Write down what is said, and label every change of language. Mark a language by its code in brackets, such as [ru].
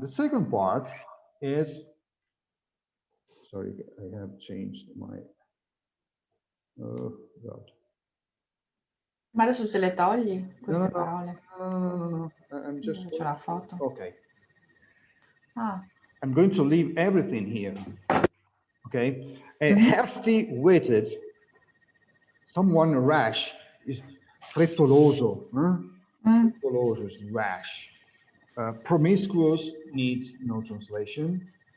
[en] The second part is, sorry, I have changed my, God. [it] Ma adesso se le togli queste parole? [en] No. I'm just. [it] C'è la foto. [en] Okay. Ah. I'm going to leave everything here. Okay. A hefty-witted, someone rash is frettoloso. Frettoloso is rash. Promiscuous needs no translation.